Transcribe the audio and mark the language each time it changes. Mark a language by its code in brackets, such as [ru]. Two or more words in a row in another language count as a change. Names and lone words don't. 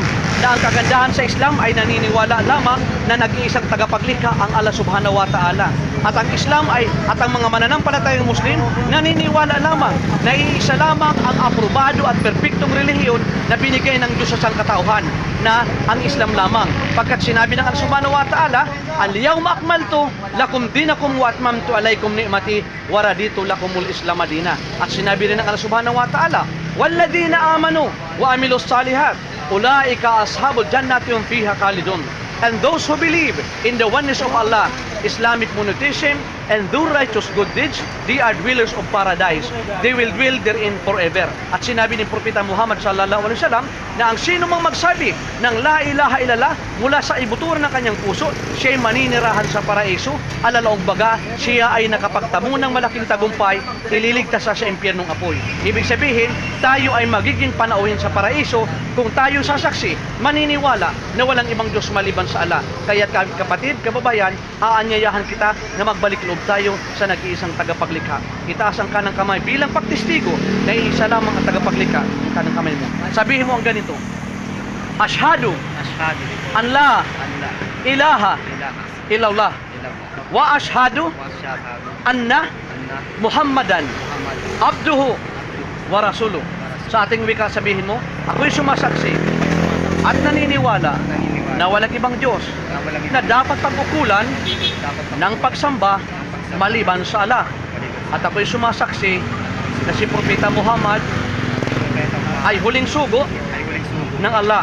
[tl] Na ang kagandahan sa Islam ay naniniwala lamang na nag-iisang tagapaglikha ang Allah [ar] سبحانه وتعالى. [tl] At ang Islam at ang mga mananampalatayang Muslim naniniwala lamang na iisa lamang ang aprobado at perpektong relihiyon na binigay ng Diyos sa sangkatauhan, na ang Islam lamang. Pagkat sinabi ng Allah [ar] سبحانه وتعالى, "اليوم أكملت لكم دينكم وأتممت عليكم نعمتي ورضيت لكم الإسلام دينا." [tl] At sinabi rin ng Allah [ar] سبحانه وتعالى, "والذين آمنوا وعملوا الصالحات أولئك أصحاب الجنة هم فيها خالدون." [en] And those who believe in the oneness of Allah, Islamic monotheism, and do righteous good deeds, they are dwellers of paradise. They will dwell therein forever. [tl] At sinabi ni Propeta Muhammad [ar] صلى الله عليه وسلم [tl] na ang sino mang magsabi ng [ar] لا إله إلا الله [tl] mula sa ibuturan ng kanyang puso, siya ay maninirahan sa paraiso. Alalaong baga, siya ay nakapagtamo ng malaking tagumpay, ililigtas sa impyernong apoy. Ibig sabihin, tayo ay magiging panauhin sa paraiso kung tayo sasaksi, maniniwala na walang ibang Diyos maliban sa Allah. Kaya kapatid, kababayan, aanyayahan kita na magbalik loob tayo sa nag-iisang tagapaglikha. Itaas ang kanang kamay bilang pagtestigo na iisa lamang ang tagapaglikha. Ang kanang kamay mo. Sabihin mo ang ganito: [ar] أشهد أن لا إله إلا الله وأشهد أن محمدا عبده ورسوله. [tl] Sa ating wika, sabihin mo, ako'y sumasaksi at naniniwala na walang ibang Diyos na dapat pagkukulan ng pagsamba maliban sa Allah. At ako'y sumasaksi na si Propeta Muhammad ay huling sugo ng Allah.